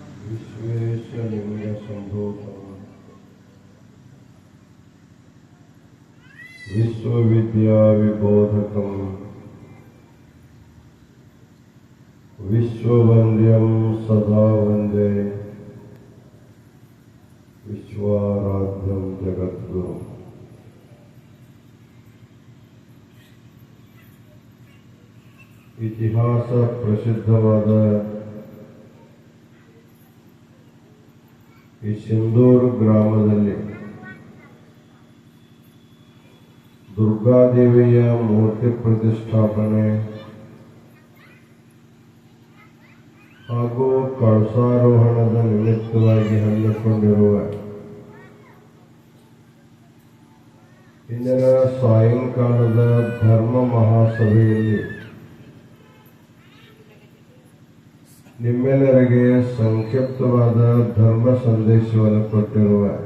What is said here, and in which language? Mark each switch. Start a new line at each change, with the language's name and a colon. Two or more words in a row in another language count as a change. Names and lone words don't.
Sanskrit: विश्वेशलिङ्गसम्भूतं विश्वविद्याविबोधकं विश्ववन्द्यं सदा वन्दे विश्वाराध्यं जगद्गुरुम्।
Kannada: ಇತಿಹಾಸ ಪ್ರಸಿದ್ಧವಾದ ಈ ಸಿಂಧೂರು ಗ್ರಾಮದಲ್ಲಿ ದುರ್ಗಾದೇವಿಯ ಮೂರ್ತಿ ಪ್ರತಿಷ್ಠಾಪನೆ ಹಾಗೂ ಕಳಸಾರೋಹಣದ ನಿಮಿತ್ತವಾಗಿ ಹಮ್ಮಿಕೊಂಡಿರುವ ಇಂದಿನ ಸಾಯಂಕಾಲದ ಧರ್ಮ ಮಹಾಸಭೆಯಲ್ಲಿ ನಿಮ್ಮೆಲ್ಲರಿಗೆ ಸಂಕ್ಷಿಪ್ತವಾದ ಧರ್ಮ ಸಂದೇಶವನ್ನು ಕೊಟ್ಟಿರುವ